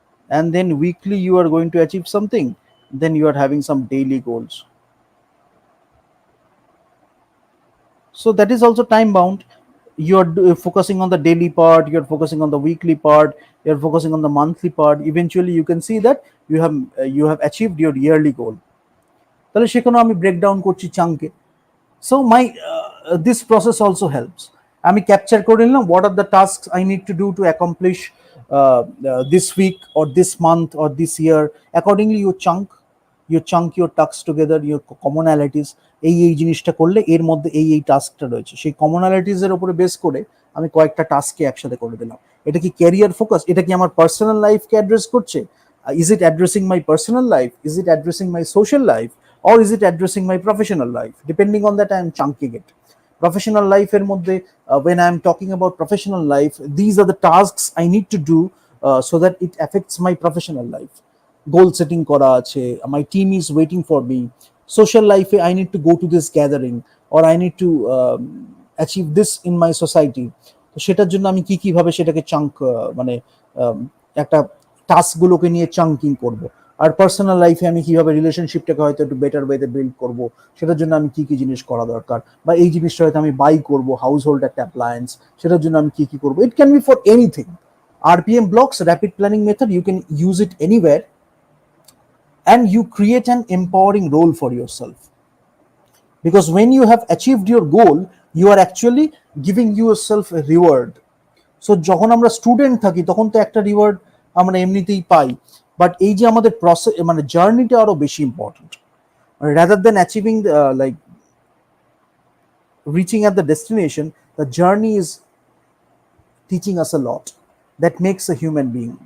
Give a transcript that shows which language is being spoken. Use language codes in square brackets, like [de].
[en] And then weekly, you are going to achieve something. Then you are having some daily goals. So that is also time bound. You're focusing on the daily part, you're focusing on the weekly part, you're focusing on the monthly part. Eventually you can see that you have achieved your yearly goal. [bn] তাহলে সেখানেও আমি breakdown করছি চাঙ্কে। [en] So my this process also helps. [bn] আমি capture করে নিলাম [en] What are the task I need to do to accomplish this week or this month or this year. Accordingly you chunk your task together, your commonalities. [bn] এই জিনিসটা করলে এর মধ্যে এই টাস্কটা রয়েছে, সেই কমনালিটিসের উপরে বেস করে আমি কয়েকটা টাস্ককে একসাথে করে দিলাম। এটা কি ক্যারিয়ার ফোকাস? এটা কি আমার পার্সোনাল লাইফকে অ্যাড্রেস করছে? [en] Is it addressing my personal life? Is it addressing my social life? Or is it addressing my professional life? Depending on that, I am chunking it. Professional life এর মধ্যে, when I am talking about professional life, these are the tasks I need to do so that it affects my professional life. Goal setting করা আছে, my team is waiting for me. Social life I need to go to this gathering, or I need to achieve this in my society. [bn] তো সেটার জন্য আমি কিভাবে সেটাকে chunk, মানে একটা টাস্কগুলোকে নিয়ে চাঙ্কিং করব। আর পার্সোনাল লাইফে আমি কিভাবে রিলেশনশিপটাকে হয়তো একটু বেটার ওয়েতে বিল্ড করব, সেটার জন্য আমি কি জিনিস করা দরকার, বা এই জিনিসটা হয়তো আমি বাই করব, হাউস হোল্ড একটা অ্যাপ্লায়েন্স, সেটার জন্য আমি কি করব। [en] It can be for anything. RPM blocks, rapid planning method, you can use it anywhere, and you create an empowering role for yourself. Because when you have achieved your goal, you are actually giving yourself a reward. [bn] So যখন আমরা student থাকি তখন তো একটা reward আমরা এমনিতেই পাই, but এই যে আমাদের প্রসেস, মানে জার্নিটা আরো বেশি important. [en] Rather than achieving like reaching at the destination, the journey is teaching us a lot, that makes a human being.